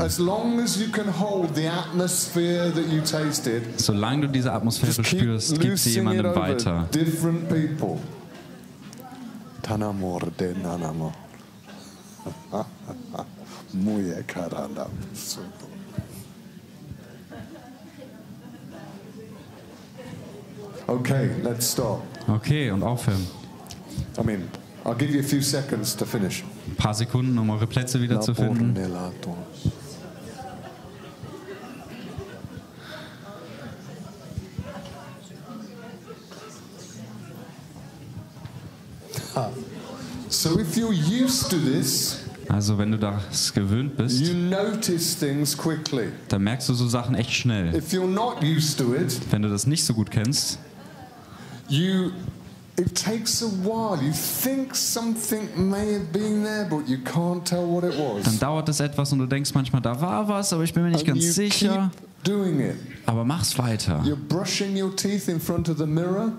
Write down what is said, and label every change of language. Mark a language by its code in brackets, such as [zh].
[en] As long as you can hold the atmosphere that you tasted. [de] Solange du diese Atmosphäre spürst, gib sie jemandem weiter. [en] Different people. Tanamor de nanamo. Muye karanda. Okay, let's start. [de] Okay, und aufhören. [en] I mean, I'll give you a few seconds to finish. [de] Ein paar Sekunden, um eure Plätze wieder zu finden. [en] So if you're used to this, [de] also wenn du das gewöhnt bist, [en] you notice things quickly. [de] Dann merkst du so Sachen echt schnell. [en] If you're not used to it, [de] wenn du das nicht so gut kennst, [en] it takes a while. You think something may have been there, but you can't tell what it was. [de] Dann dauert es etwas und du denkst manchmal, da war was, aber ich bin mir nicht ganz sicher. [en] Doing it. [de] Aber mach's weiter. [en] You're brushing your teeth in front of the mirror.